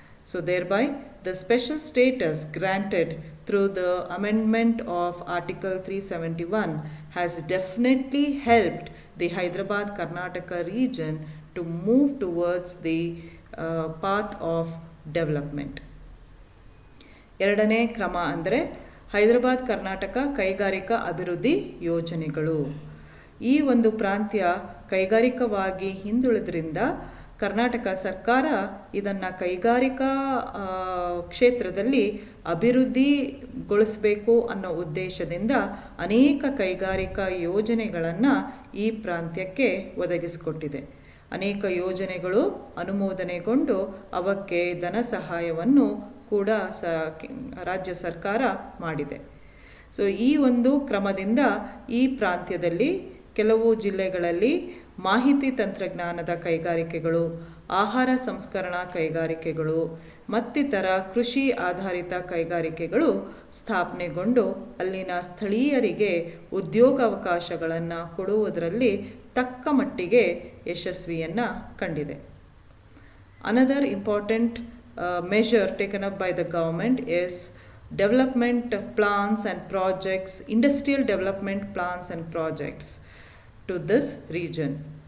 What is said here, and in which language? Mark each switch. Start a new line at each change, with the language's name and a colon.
English: So thereby the special status granted through the amendment of Article 371 has definitely helped the Hyderabad Karnataka region to move towards the path of development.
Kannada: ಎರಡನೇ ಕ್ರಮ ಅಂದರೆ ಹೈದರಾಬಾದ್ ಕರ್ನಾಟಕ ಕೈಗಾರಿಕಾ ಅಭಿವೃದ್ಧಿ ಯೋಜನೆಗಳು. ಈ ಒಂದು ಪ್ರಾಂತ್ಯ ಕೈಗಾರಿಕವಾಗಿ ಹಿಂದುಳಿದ್ರಿಂದ ಕರ್ನಾಟಕ ಸರ್ಕಾರ ಇದನ್ನು ಕೈಗಾರಿಕಾ ಕ್ಷೇತ್ರದಲ್ಲಿ ಅಭಿವೃದ್ಧಿಗೊಳಿಸಬೇಕು ಅನ್ನೋ ಉದ್ದೇಶದಿಂದ ಅನೇಕ ಕೈಗಾರಿಕಾ ಯೋಜನೆಗಳನ್ನು ಈ ಪ್ರಾಂತ್ಯಕ್ಕೆ ಒದಗಿಸಿಕೊಟ್ಟಿದೆ. ಅನೇಕ ಯೋಜನೆಗಳು ಅನುಮೋದನೆಗೊಂಡು ಅವಕ್ಕೆ ಧನ ಸಹಾಯವನ್ನು ಕೂಡ ರಾಜ್ಯ ಸರ್ಕಾರ ಮಾಡಿದೆ. ಸೊ ಈ ಒಂದು ಕ್ರಮದಿಂದ ಈ ಪ್ರಾಂತ್ಯದಲ್ಲಿ ಕೆಲವು ಜಿಲ್ಲೆಗಳಲ್ಲಿ ಮಾಹಿತಿ ತಂತ್ರಜ್ಞಾನದ ಕೈಗಾರಿಕೆಗಳು, ಆಹಾರ ಸಂಸ್ಕರಣಾ ಕೈಗಾರಿಕೆಗಳು ಮತ್ತಿತರ ಕೃಷಿ ಆಧಾರಿತ ಕೈಗಾರಿಕೆಗಳು ಸ್ಥಾಪನೆಗೊಂಡು ಅಲ್ಲಿನ ಸ್ಥಳೀಯರಿಗೆ ಉದ್ಯೋಗಾವಕಾಶಗಳನ್ನು ಕೊಡುವುದರಲ್ಲಿ ತಕ್ಕ ಮಟ್ಟಿಗೆ ಯಶಸ್ವಿಯನ್ನು ಕಂಡಿದೆ.
English: Another important measure taken up by the government is development plans and projects, industrial development plans and projects to this region.